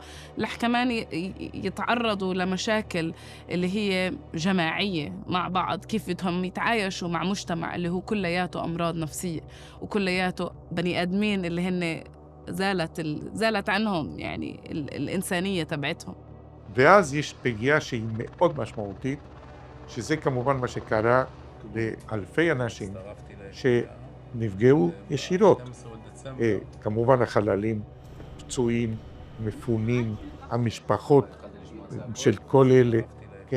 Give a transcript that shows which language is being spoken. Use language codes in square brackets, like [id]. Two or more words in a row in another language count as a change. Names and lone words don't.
[ar] رح كمان يتعرضوا لمشاكل اللي هي جماعية مع بعض، كيف بدهم يتعايشوا مع مجتمع اللي هو كلياته أمراض نفسية وكلياته بني آدمين اللي هن زالت عنهم يعني الإنسانية تبعتهم. [he] ואז יש פגיעה שהיא מאוד משמעותית, שזה כמובן מה שקרה לאלפי אנשים שנפגעו ישירות. כמובן החללים, פצועים, מפונים, המשפחות של כל אלה, כן?